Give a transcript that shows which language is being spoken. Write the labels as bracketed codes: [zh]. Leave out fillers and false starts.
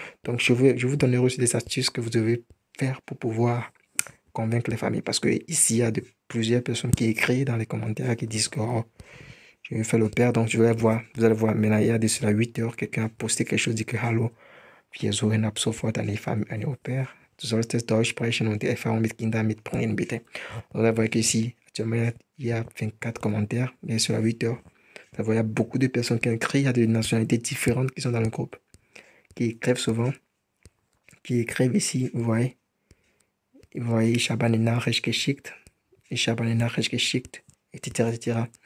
[fr] Donc, je vous donnerai aussi des astuces que vous devez faire pour pouvoir convaincre les familles. Parce que ici, il y a plusieurs personnes qui écrivent dans les commentaires qui disent que oh, je vais faire le père. Donc, vous allez voir maintenant, il y a de cela 8 heures, quelqu'un a posté quelque chose, dit que [de] Hallo, wir suchen ab sofort eine Au pair. Du solltest Deutsch sprechen und die Erfahrung mit Kindern mitbringen, bitte. [fr] Vous allez voir qu'ici, actuellement, il y a 24 commentaires, bien sûr, à 8 heures. Vous voyez, il y a beaucoup de personnes qui écrivent, il y a des nationalités différentes qui sont dans le groupe, qui écrivent souvent, qui écrivent ici, vous voyez, [de] ich habe eine Nachricht geschickt, [fr] etc., etc.